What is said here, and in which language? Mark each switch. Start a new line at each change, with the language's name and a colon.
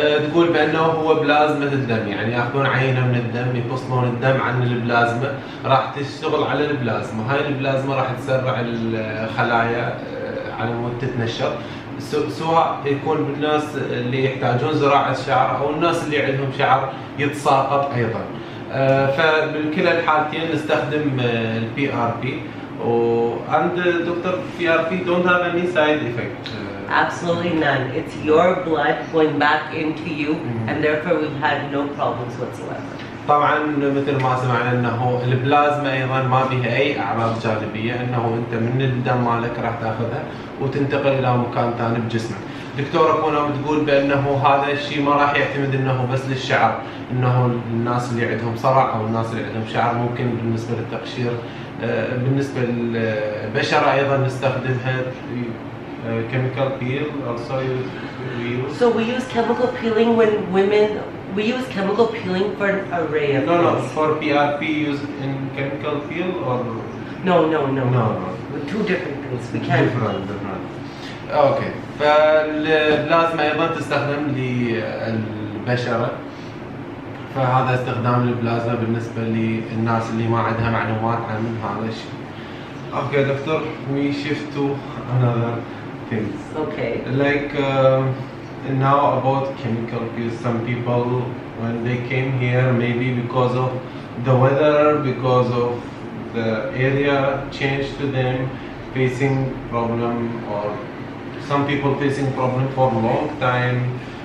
Arabic: تقول بانه هو بلازمه الدم، يعني ياخذون عينه من الدم يفصلون الدم عن البلازما، راح تشتغل على البلازما، هاي البلازما راح تسرع الخلايا على مود تتنشر، سواء يكون بالناس اللي يحتاجون زراعه شعر او الناس اللي عندهم شعر يتساقط ايضا. فبكلا الحالتين نستخدم البي ار بي.
English: And Dr. PRP don't have any side effect. Absolutely none. It's your blood going back into you, and therefore we've had no problems whatsoever.
Arabic: طبعا مثل ما سمعنا انه البلازما ايضا ما بها اي اعراض جانبيه، انه انت من الدم مالك راح تاخذها وتنتقل الى مكان ثاني بجسمك. دكتوره بونام بتقول بانه هذا الشيء ما راح يعتمد انه بس للشعر، انه الناس اللي عندهم صرع او الناس اللي عندهم شعر ممكن بالنسبه للتقشير. بالنسبه للبشره ايضا نستخدمها
English: chemical peel also we use. So we use chemical peeling when women. We use chemical peeling for an array of things. No, for PRP use in chemical peel or. No. No. Two different things. We can't. Different. Okay.
Arabic: فالبلازما ايضا تستخدم للبشره، فهذا استخدام البلازما بالنسبه للناس اللي ما عندها معلومات عن هذا الشيء.
English: Okay doctor, we shift to another things. Okay. Like now about chemical peels, some people when they came here maybe because of the weather, because of the area changed to them, facing problem, or some people facing problem for a long time.